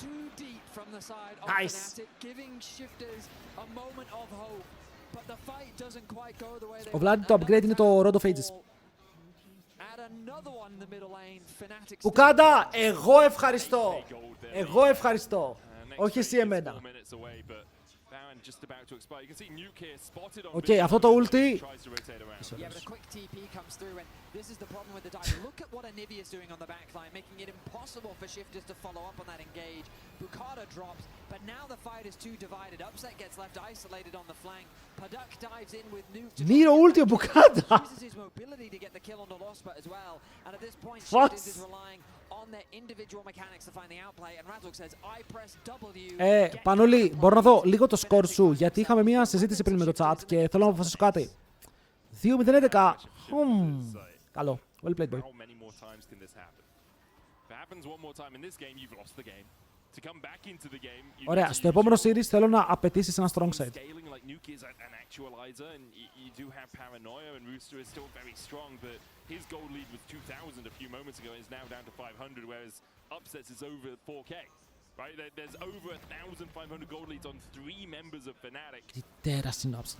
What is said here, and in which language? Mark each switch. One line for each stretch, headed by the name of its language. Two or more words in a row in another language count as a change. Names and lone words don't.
Greek: Nice. Ο Vladi το upgrade είναι το Rod of Ages. Ουκάντα, εγώ ευχαριστώ. Εγώ ευχαριστώ. Όχι εσύ εμένα. Οκ, αυτό το ulti.
English: This is the problem with the dive. Look at what Anivia is doing on the backline, making it impossible for Shifters to follow up on that engage. Bukata drops, but now the fight is too divided. Upset gets left isolated on the flank. Paduk dives in with Nuke to Nero ulti Bukata. uses his mobility to get the kill on the Lospa as well. And at this point, Shifters is relying on their individual mechanics to find the outplay. And Razok says, I press W.
Greek: Πανούλη, μπορώ να δω λίγο το score σου, γιατί είχαμε μια συζήτηση πριν με το chat και θέλω να αποφασίσω κάτι. 2-0-11. Καλό.
English: Well played, boy.
Greek: Ωραία. Στο επόμενο series θέλω να απαιτήσεις ένα
English: strong side.
Greek: Τι τέρας είναι upset.